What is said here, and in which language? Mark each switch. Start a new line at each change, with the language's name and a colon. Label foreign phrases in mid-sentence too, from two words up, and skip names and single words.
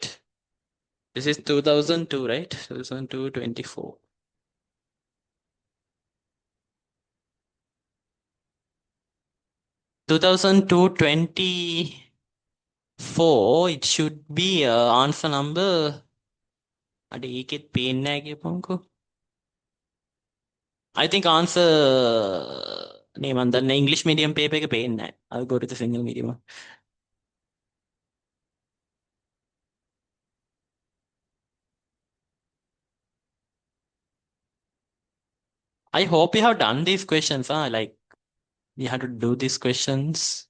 English: This is 2002, right? 2002, 24. 2002, 24. It should be answer number.
Sinhala: අඩ ඒකෙත් පේන්නේ නැහැ කියපන්කෝ.
English: I think answer
Sinhala: නේ මන් දන්නේ
English: English medium paper
Sinhala: එක පේන්නේ නැහැ.
English: I'll go to the single medium. I hope you have done these questions. Like you have to do these questions.